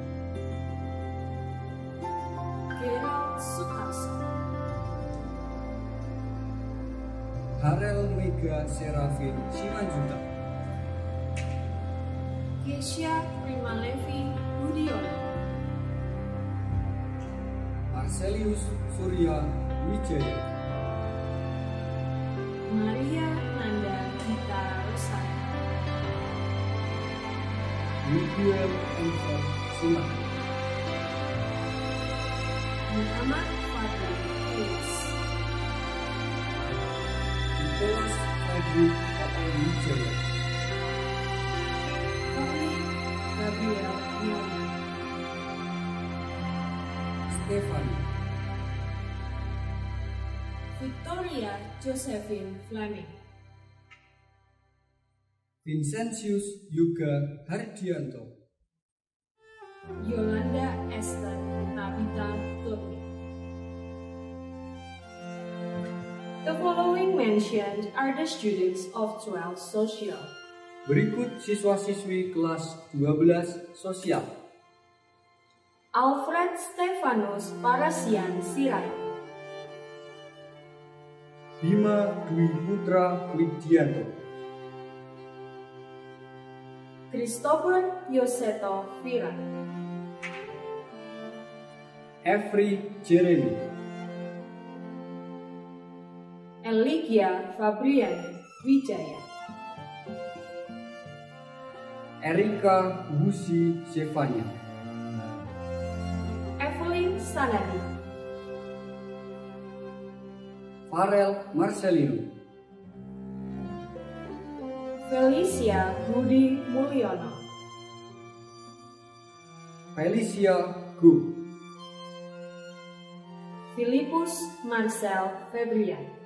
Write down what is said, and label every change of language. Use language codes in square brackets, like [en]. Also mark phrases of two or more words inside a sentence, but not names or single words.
[id] Gerald Sutarso, Harel Mega Serafin Simanjuta, Kesha Primalevi Budiono, Marcelius Surya Wijaya, Maria Nanda Gita Rosana, Miguel Enver Simak, Muhammad Fadli Hayes, Nicholas Fredrik Wijaya, Tony Gabriel Yono, Stefani, Victoria Josephine Fleming, Vincentius Yuga Hardianto, Yolanda Esther Tabitha Turni. [en] The following mentioned are the students of 12 Social. [id] Berikut siswa-siswi kelas 12 sosial. Alfred Stefanus Parasian Sirait, Bima Dwi Putra Widianto, Christopher Yoseto Vira, Every Jeremy, Eligia Fabrian Wijaya, Erika Wusi Zevania, Evelyn Sanadi, Farel Marcelino, Felicia Budi Mulyono, Felicia Gu, Filipus Marcel Febrian,